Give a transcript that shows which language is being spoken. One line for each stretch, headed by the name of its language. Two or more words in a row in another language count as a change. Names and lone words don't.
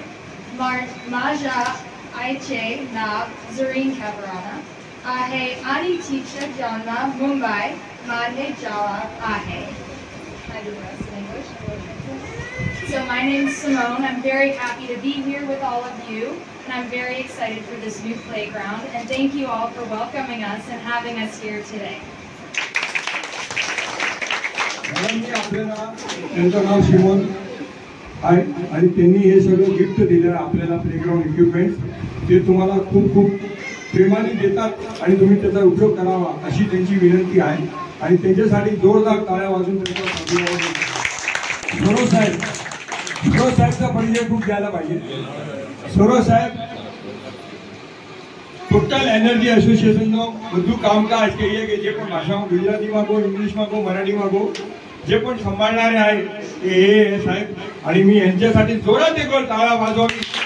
Marathi: माझ्या आईचे नाव झरीन कॅबराना आहे आणि तिचा जन्म मुंबई मध्ये झाला आहे.
English: So my name is Simone. I'm very happy to be here with all of you, and I'm very excited for this new playground. And thank you all for welcoming us and having us here today.
Marathi: त्यांचं नाव सिमोन आहे आणि त्यांनी हे सगळं गिफ्ट दिलं आपल्याला
English: playground equipments.
Marathi: ते तुम्हाला खूप खूप प्रेमाने देतात आणि तुम्ही त्याचा उपयोग करावा अशी त्यांची विनंती आहे आणि त्यांच्यासाठी जोरदार टाळ्या वाजून त्यांचा सौरव साहेबचा परिचय खूप द्यायला पाहिजे.
Gujarati: सौरव साहेब टोटल एनर्जी एसोसिएशनનો બધું કામકાજ કહીએ કે જે પણ ભાષામાં ગુજરાતીમાં કહો, ઇંગ્લિશમાં કહો, મરાઠીમાં કહો, જે પણ સંભાળનારે
Marathi: आहे हे साहेब आणि मी यांच्यासाठी जोरात एक टाळ्या वाजवावी.